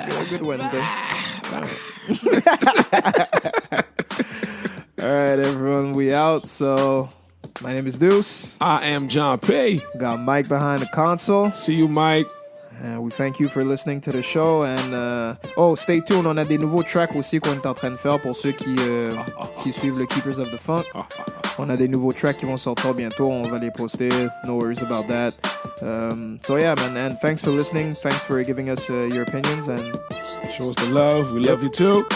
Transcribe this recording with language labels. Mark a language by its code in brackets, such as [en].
[en] Good Wednesday. All right, everyone, we out. So, my name is Deuce. I am John Pay. Got Mike behind the console. See you, Mike. And we thank you for listening to the show. And stay tuned. [fr] On a des nouveaux tracks aussi qu'on est en train de faire pour ceux qui suivent le Keepers of the Funk. On a des nouveaux tracks qui vont sortir bientôt. On va les poster. [en] No worries about that. So yeah, man. And thanks for listening. Thanks for giving us your opinions. And show us the love. We love you too.